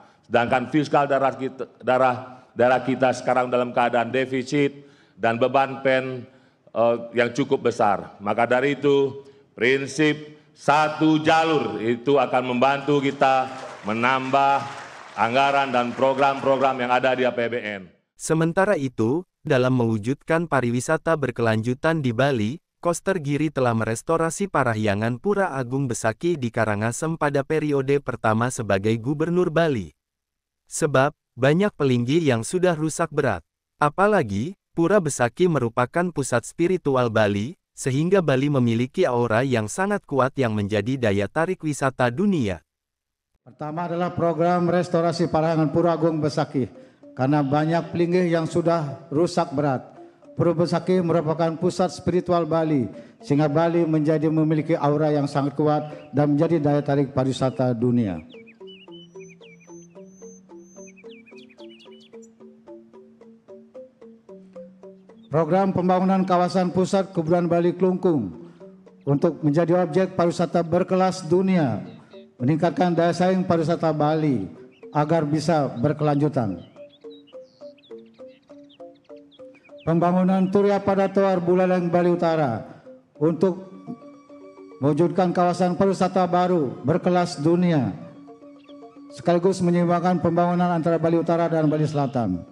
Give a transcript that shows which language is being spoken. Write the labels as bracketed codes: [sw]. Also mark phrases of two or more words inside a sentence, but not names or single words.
[id] Sedangkan fiskal daerah kita sekarang dalam keadaan defisit dan beban PEN yang cukup besar. Maka dari itu, prinsip satu jalur itu akan membantu kita menambah anggaran dan program-program yang ada di APBN. Sementara itu, dalam mewujudkan pariwisata berkelanjutan di Bali, Koster Giri telah merestorasi Parahyangan Pura Agung Besaki di Karangasem pada periode pertama sebagai Gubernur Bali. Sebab, banyak pelinggi yang sudah rusak berat. Apalagi, Pura Besaki merupakan pusat spiritual Bali, sehingga Bali memiliki aura yang sangat kuat yang menjadi daya tarik wisata dunia. Pertama adalah program restorasi Parahyangan Pura Agung Besaki, karena banyak pelinggih yang sudah rusak berat. Pura Besaki merupakan pusat spiritual Bali, sehingga Bali memiliki aura yang sangat kuat dan menjadi daya tarik pariwisata dunia. Program pembangunan kawasan pusat Kebudayaan Bali Klungkung untuk menjadi objek pariwisata berkelas dunia, meningkatkan daya saing pariwisata Bali agar bisa berkelanjutan. Pembangunan Turya pada Toar Buleleng Bali Utara untuk mewujudkan kawasan pariwisata baru berkelas dunia, sekaligus menyeimbangkan pembangunan antara Bali Utara dan Bali Selatan.